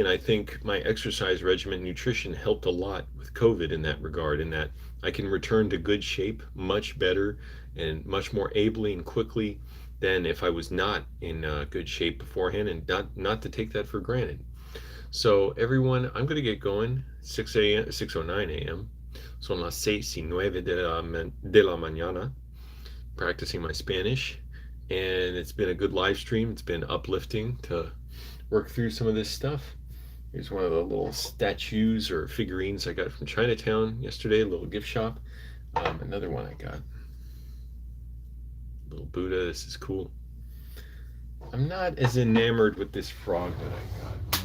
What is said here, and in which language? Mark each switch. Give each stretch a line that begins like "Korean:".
English: And I think my exercise regimen, nutrition helped a lot with COVID in that regard, in that I can return to good shape much better and much more ably and quickly than if I was not in good shape beforehand, and not to take that for granted. So everyone, I'm going to get going. 6 a.m., 6:09 a.m.
Spanish: Son las 6:09 de la mañana,
English: practicing my Spanish. And it's been a good live stream. It's been uplifting to work through some of this stuff. Here's one of the little statues or figurines I got from Chinatown yesterday, a little gift shop. Another one I got. Little Buddha, this is cool. I'm not as enamored with this frog that I got.